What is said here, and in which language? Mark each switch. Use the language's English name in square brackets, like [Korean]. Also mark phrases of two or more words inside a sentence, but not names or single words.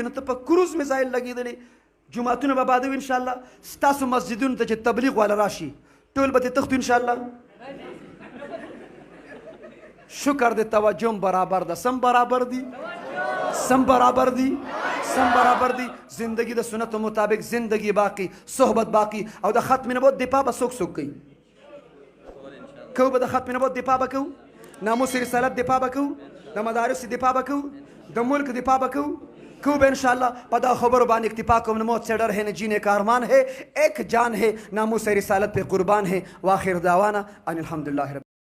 [Pashto] نو ته په کروز میزایل لګېدلې. جوماتونه به بادوي انشاءالله. ستاسو مسجدونو ته چې تبلیغ والا راشي ټول به ترې تښتو انشاءالله. شکر د توجه برابر ده، سم برابر دي، سم برابر دي، سم برابر دي. زندگی د سنتو مطابق [Urdu] زندگی باقی، صحبت باقی. [Pashto] او د ختم نبوت دفاع به څوک څوک کوي؟ کو به د ختم نبوت دفاع به کوو، ناموس رسالت دفاع به کوو، د مدارس دفاع به کوو، د ملک دفاع به کوو. کو به انشاءاللہ په دا خبرو باندې اکتفا کوم. [Urdu] موت سے ڈر ہے نہ جینے کا ارمان ہے، ایک جان ہے، ناموس رسالت پہ قربان ہے. [Arabic] واخر دعوانا ان الحمدللہ.